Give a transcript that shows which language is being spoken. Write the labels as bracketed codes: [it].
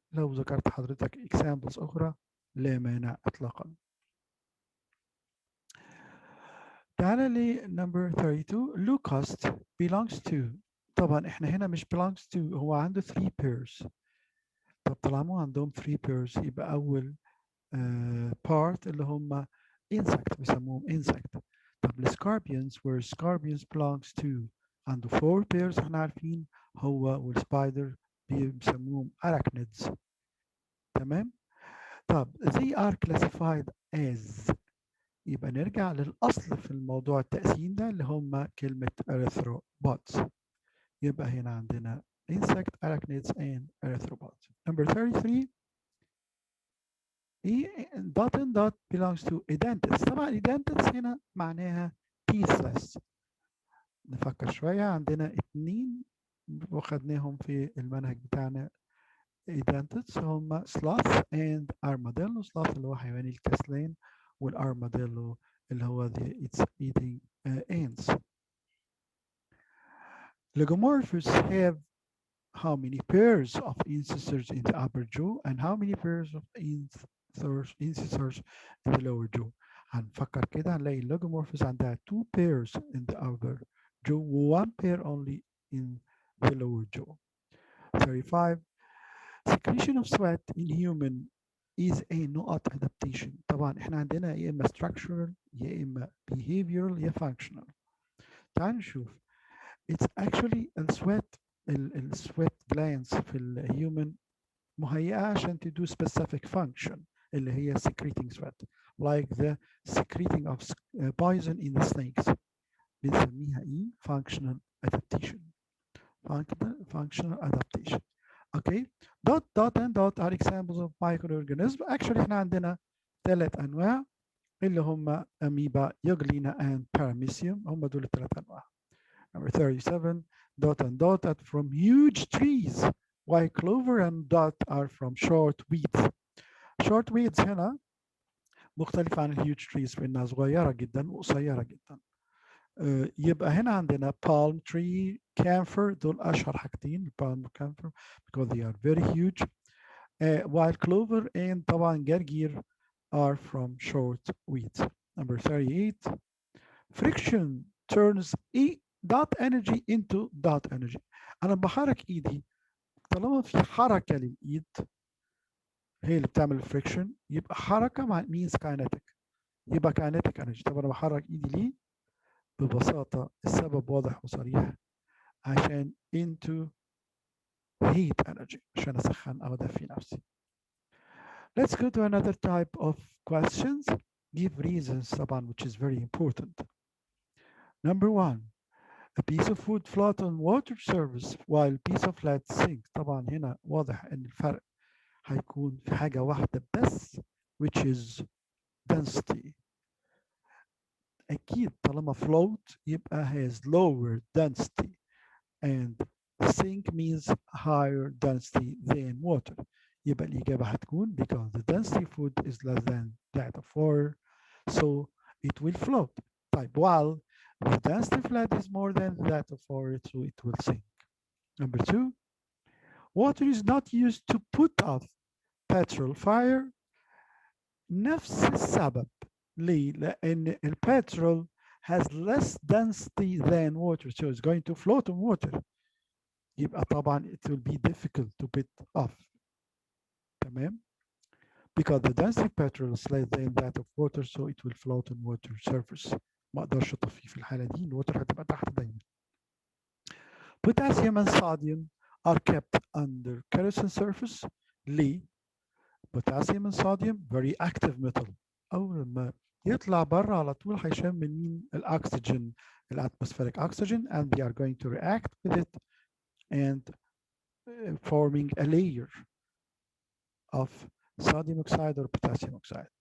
[ar] لو ذكرت حضرتك examples أخرى لا مانع إطلاقا. تعالى ل [en] number 32 leucost belongs to. [ar] طبعا احنا هنا مش [en] belongs to، [ar] هو عنده 3 pairs. طب طالما عندهم 3 pairs يبقى أول part اللي هم insect بيسموهم insect. طب السكاربيونز [en] where scorpions belongs to [ar] عنده 4 pairs احنا عارفين، هو والسبايدر بيسموهم arachnids. تمام. طب [en] they are classified as. [ar] يبقى نرجع للأصل في الموضوع التقسيم ده اللي هم كلمة arthropods. يبقى هنا عندنا [en] insect, arachnids and arthropods. Number 33 dot and dot belongs to edentulous. [ar] طبعا edentulous هنا معناها teethless. نفكر شوية. عندنا اتنين وخدناهم في المنهج بتاعنا edentulous هم [en] sloth and armadillo. [ar] sloth اللي هو حيوان الكسلان، والarmadillo اللي هو [en] it's eating ants. Lagomorphous have how many pairs of incisors in the upper jaw and how many pairs of incisors in the lower jaw. [ar] هنفكر كده هنلاقي [en] lagomorphous عندها 2 pairs in the upper jaw و 1 pair only in the lower jaw. 35 secretion of sweat in human is a [ar] نقط [en] adaptation. [ar] طبعا احنا عندنا يا اما structural يا اما behavioral يا functional. تعال نشوف. [en] It's actually [ar] السويت glands في الهيومن مهيئة عشان تدو [en] specific function [ar] اللي هي [en] secreting sweat, like the secreting of poison in the snakes. [ar] بنسميها ايه؟ [en] functional adaptation. Functional adaptation. Okay. Dot, dot and dot are examples of microorganisms. Actually [ar] احنا عندنا 3 أنواع اللي هم [en] amoeba, euglena and paramecium. [ar] هم دول ال3 أنواع. [en] Number 37 dot and dot are from huge trees, while clover and dot are from short weeds. short weeds [ar] هنا مختلفة عن الهيوج trees بأنها صغيرة جدا وقصيرة جدا. يبقى هنا عندنا [en] palm tree, camphor [ar] دول أشهر حاجتين [en] palm camphor because they are very huge. While clover and [ar] طبعا جرجير [en] are from short weeds. Number 38. Friction turns E dot energy into dot energy. [ar] أنا بحرك إيدي طالما في حركة للإيد هي اللي بتعمل الفريكشن يبقى حركة means kinetic. يبقى [en] kinetic energy. [ar] طب أنا بحرك إيدي ليه؟ ببساطة السبب واضح وصريح عشان [en] into heat energy [ar] عشان أسخن أو أدفي نفسي. [en] Let's go to another type of questions. Give reasons [ar] طبعا [en] which is very important. Number 1. A piece of wood float on water surface while piece of lead sink. [ar] طبعا هنا واضح ان الفرق هيكون في حاجة واحدة بس [en] which is density. [ar] أكيد طالما [en] float [ar] يبقى [en] has lower density and sink means higher density than water. [ar] يبقى الإجابة هتكون [en] because the density of wood is less than that of water so it will float. [ar] طيب [en] while the density of lead is more than that of water so it will sink. Number 2. Water is not used to put out petrol fire. [ar] نفس السبب. ليه؟ لأن البترول [en] has less density than water so it's going to float on water. [ar] يبقى طبعا [en] it will be difficult to put off. [ar] تمام؟ [en] Because the density of petrol is less than that of water so it will float on water surface. [ar] ما اقدرش اطفيه في الحالة دي الوتر هتبقى تحت دايما. [en] Potassium and sodium are kept under kerosene surface. [ar] ليه؟ [en] potassium and sodium very active metal. [ar] أول ما يطلع بره على طول هيشم من مين؟ الأكسجين [en] الاتمospheric oxygen and they are going to react with it and forming a layer of sodium oxide or potassium oxide.